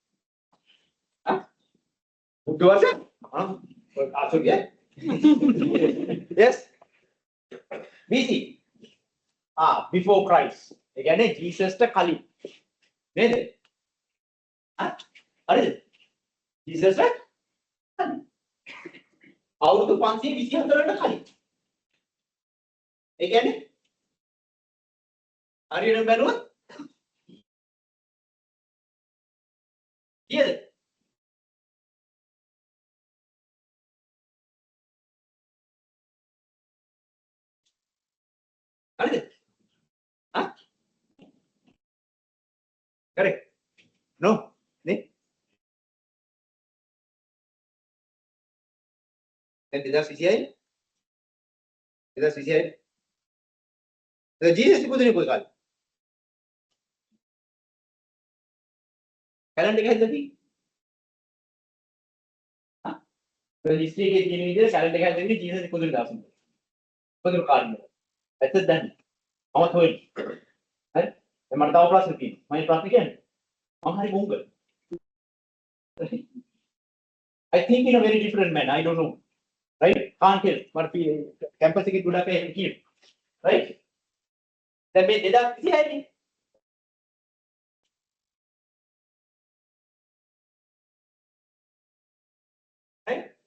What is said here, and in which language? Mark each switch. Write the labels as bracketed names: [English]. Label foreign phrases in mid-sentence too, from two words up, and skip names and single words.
[English] Who was it? Yeah. Yes. BC. Before Christ. Again, Jesus the Kali. Jesus the Kali. [Sinhala] අවුරුදු 524ට කලින්. ඒ කියන්නේ හරියට බැලුවොත් කීයද? හරිද? [English] Correct. No. [Sinhala] නේ? දැන් 2026. 2026. Jesus ඉපදුනේ කොයි කාලේ? කැලෙන්ඩර් එක හැදෙද්දී history එකේ තියෙන විදිහට කැලෙන්ඩර් එක හැදෙද්දී Jesus ඉපදුනේ දවසක්. ඉපදුණු කාලේ. ඇත්තද දන්නේ? මමත් හොයන්නේ. හරි? දැන් මට තව ප්‍රශ්න තියෙනවා. මම ප්‍රශ්න කියන්නේ. මම හරි මොංගල්. [English] I think in a very different manner. I don't know. Right? Can't tell. But [Sinhala] campus එකේ ගොඩක් අය කියන. [English] Right? දැන් මේ 2026 නේ. Right?